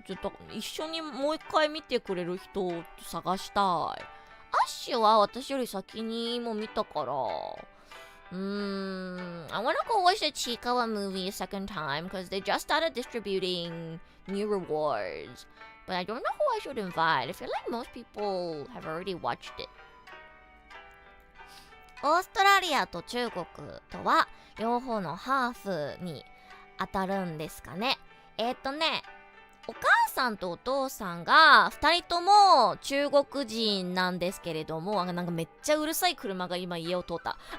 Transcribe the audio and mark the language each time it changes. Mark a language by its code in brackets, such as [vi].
[ja] ちょっと一緒にもう一回見てくれる人を探したい。アッシュは私より先にも見たから、 [en] I wanna go watch the Chikawa movie a second time because they just started distributing new rewards. But I don't know who I should invite. I feel like most people have already watched it. [ja] オーストラリアと中国とは両方のハーフに当たるんですかね。お母さんとお父さんが2人とも中国人なんですけれども、なんかめっちゃうるさい車が今家を通った